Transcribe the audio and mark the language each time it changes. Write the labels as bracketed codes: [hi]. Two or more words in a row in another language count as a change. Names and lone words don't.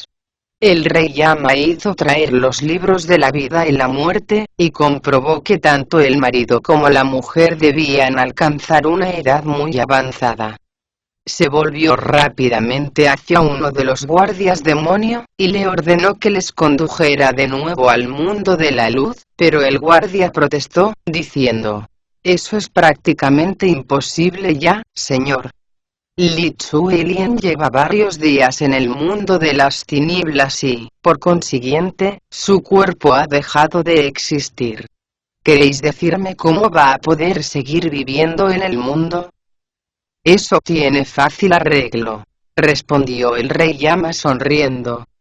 [es] El rey Llama hizo traer los libros de la vida y la muerte, y comprobó que tanto el marido como la mujer debían alcanzar una edad muy avanzada. Se volvió rápidamente hacia uno de los guardias demonio, y le ordenó que les condujera de nuevo al mundo de la luz, pero el guardia protestó, diciendo: eso es prácticamente imposible ya, señor. Li Chuelien lleva varios días en el mundo de las tinieblas y, por consiguiente, su cuerpo ha dejado de existir. ¿Queréis decirme cómo va a poder seguir viviendo en el mundo? Eso tiene fácil arreglo, respondió el rey Llama sonriendo.